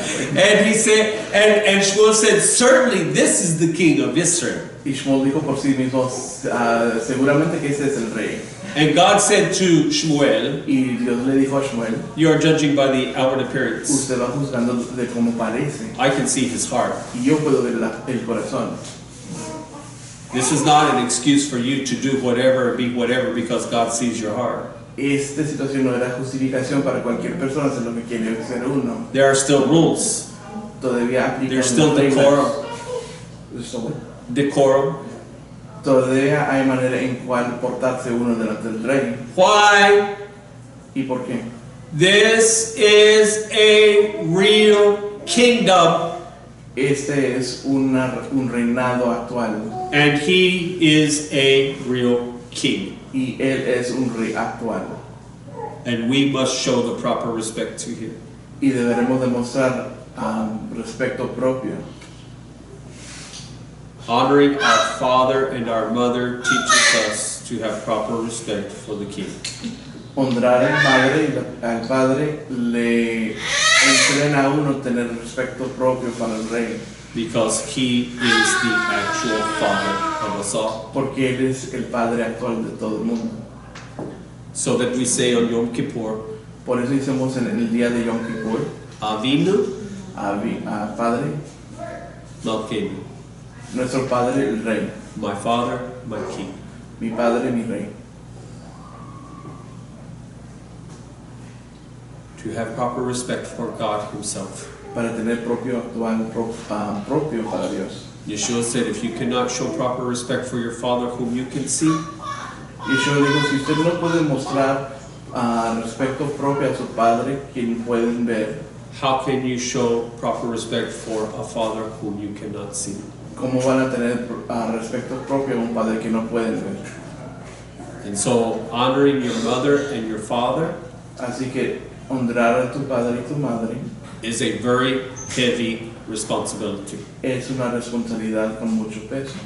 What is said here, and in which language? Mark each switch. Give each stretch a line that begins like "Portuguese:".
English: And he said, and Shmuel said, certainly this is the king of Israel.
Spanish: Y Shmuel dijo por sí mismo, seguramente que ese es el rey.
English: And God said to Shmuel,
Spanish: Y Dios le dijo a Shmuel,
English: you are judging by the outward appearance.
Spanish: usted va juzgando de cómo parece.
English: I can see his heart.
Spanish: Y yo puedo ver el corazón.
English: This is not an excuse for you to do whatever and be whatever because God sees your heart.
Spanish: Esta situación no era justificación para cualquier persona hacer lo que quiere ser uno.
English: There are still rules.
Spanish: Todavía aplican
English: There's still
Spanish: las reglas.
English: decorum. Decorum.
Spanish: Todavía hay manera en cual portarse uno delante del rey.
English: Why?
Spanish: ¿Y por qué?
English: This is a real kingdom,
Spanish: Este es un reinado actual
English: and he is a real king.
Spanish: y él es un rey actual.
English: And we must show the proper respect to him.
Spanish: Y deberemos demostrar respeto propio.
English: Honoring our father and our mother teaches us to have proper respect for the king.
Spanish: Honrar al padre le entrena a uno tener respeto propio para el rey,
English: Because he is the actual father of us all.
Spanish: porque él es el padre actual de todo el mundo.
English: So that we say on Yom Kippur,
Spanish: Por eso hicimos en el día de Yom Kippur
Hebrew: Avinu
Spanish: a Padre,
Hebrew: Malkeinu,
Spanish: nuestro Padre, el Rey,
English: my father, my king.
Spanish: mi Padre, mi Rey.
English: To have proper respect for God himself.
Spanish: Para tener propio propio para Dios.
English: Yeshua said, if you cannot show proper respect for your father whom you can see,
Spanish: Y yo digo, si usted no puede mostrar respeto propio a su Padre, quien pueden ver,
English: how can you show proper respect for a father whom you cannot see?
Spanish: ¿cómo van a tener respeto propio a un Padre que no pueden ver?
English: And so, honoring your mother and your father
Spanish: Así que honrar a tu Padre y tu Madre
English: is a very heavy responsibility.
Spanish: es una responsabilidad con mucho peso.